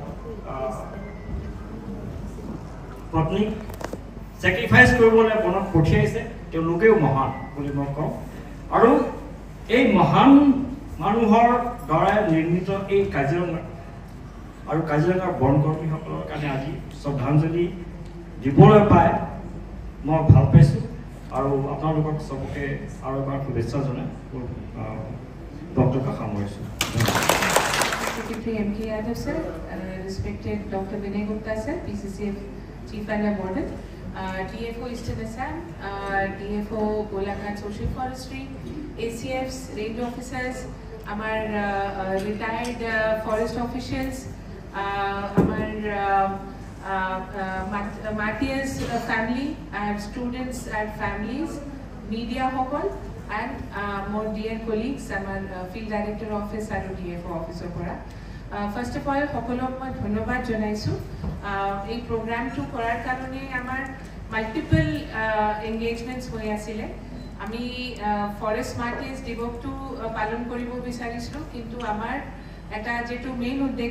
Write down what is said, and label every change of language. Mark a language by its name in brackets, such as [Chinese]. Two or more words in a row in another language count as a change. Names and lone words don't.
[Assamese] পত্নীক স্যাক্ৰিফাইস কৰিবলৈ বনত পঠিয়াইছে তেওঁলোকেও মহান বুলি মই কওঁ আৰু এই মহান মানুহৰ দ্বাৰা নিৰ্মিত এই কাজিৰঙা আৰু কাজিৰঙাৰ বনকৰ্মীসকলৰ কাৰণে আজি শ্ৰদ্ধাঞ্জলি দিবলৈ পায় মই ভাল পাইছো আৰু আপোনালোকক সবকে আৰু এবাৰ শুভেচ্ছা জনাই বক্তব্য সামৰিছো [English] Secretary M.K. Yadav sir, respected Dr. Vinay Gupta sir, PCCF Chief and Warden, DFO Eastern Assam, DFO Golaghat Social Forestry, ACF's range officers, our retired forest officials, our Matthias family, our students and families, media hall, and more dear colleagues, our field director office and DFO officer. first of all [Assamese] সকলোক মই ধন্যবাদ জনাইছোঁ এই প্ৰগ্ৰামটো কৰাৰ কাৰণে আমাৰ [English] multiple engagements [Assamese] হৈ আছিলে আমি [English] forest martyrs [Assamese] দিৱসটো পালন কৰিব বিচাৰিছিলোঁ কিন্তু আমাৰ এটা যেটো মেইন উদ্দেশ্য